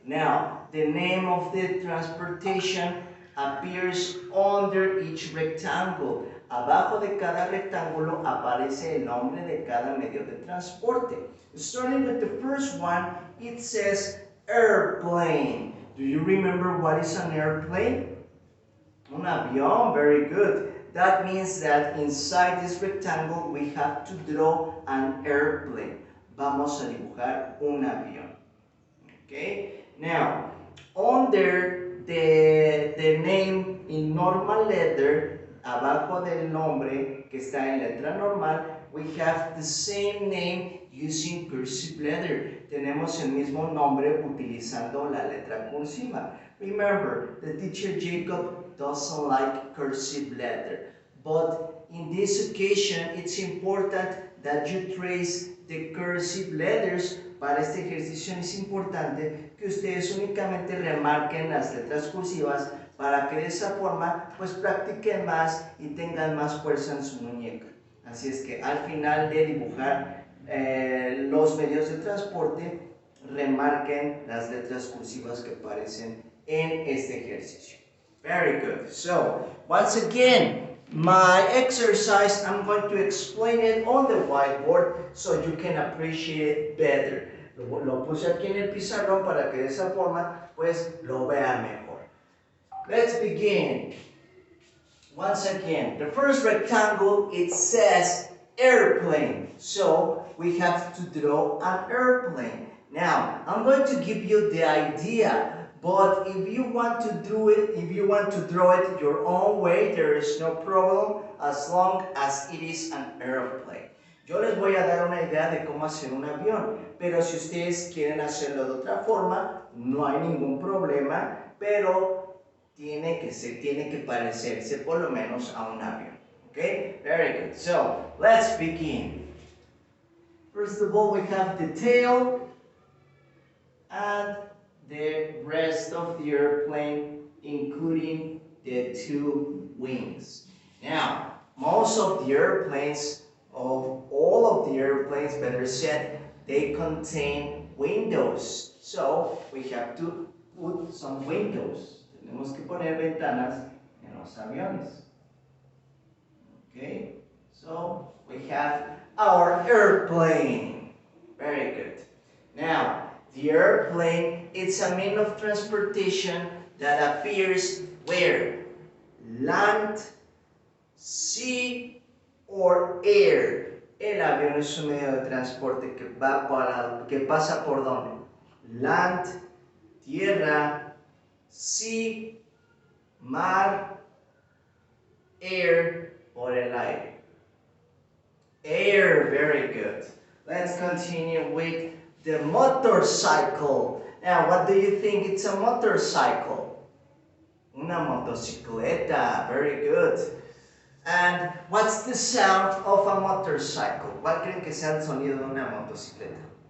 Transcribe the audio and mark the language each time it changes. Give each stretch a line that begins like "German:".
English: Now, the name of the transportation appears under each rectangle.
Spanish: Abajo de cada rectángulo aparece el nombre de cada medio de transporte.
English: Starting with the first one, it says airplane. Do you remember what is an airplane?
Spanish: Un avión,
English: very good. That means that inside this rectangle we have to draw an airplane.
Spanish: Vamos a dibujar un avión.
English: Okay? Now, under the name in normal letter,
Spanish: abajo del nombre que está en letra normal,
English: we have the same name using cursive letter.
Spanish: Tenemos el mismo nombre utilizando la letra cursiva.
English: Remember, the teacher Jacob doesn't like cursive letter. But in this occasion, it's important that you trace the cursive letters.
Spanish: Para este ejercicio es importante que ustedes únicamente remarquen las letras cursivas para que de esa forma pues practiquen más y tengan más fuerza en su muñeca. Así es que al final de dibujar los medios de transporte, remarquen las letras cursivas que aparecen en este ejercicio.
English: Very good. So, once again, my exercise, I'm going to explain it on the whiteboard so you can appreciate it better.
Spanish: Lo puse aquí en el pizarrón para que de esa forma, pues, lo vean mejor.
English: Let's begin. Once again, the first rectangle, it says airplane. So, we have to draw an airplane. Now, I'm going to give you the idea. But if you want to do it, if you want to draw it your own way, there is no problem as long as it is an airplane.
Spanish: Yo les voy a dar una idea de cómo hacer un avión, pero si ustedes quieren hacerlo de otra forma, no hay ningún problema, pero tiene que parecerse por lo menos a un avión.
English: Okay? Very good. So, let's begin. First of all, we have the tail and the rest of the airplane, including the 2 wings. Now, most of the airplanes, of all of the airplanes, better said, they contain windows. So we have to put some windows.
Spanish: Tenemos que poner ventanas en los aviones.
English: Okay, so we have our airplane. Very good. Now, the airplane is a means of transportation that appears where? Land, sea, or air.
Spanish: El avión es un medio de transporte que pasa por ¿dónde?
English: Land,
Spanish: tierra,
English: sea,
Spanish: mar,
English: air,
Spanish: por el aire.
English: Air, very good. Let's continue with the motorcycle. Now, what do you think it's a motorcycle?
Spanish: Una motocicleta,
English: very good. And what's the sound of a motorcycle?
Spanish: ¿Cuál creen que sea el sonido de una motocicleta?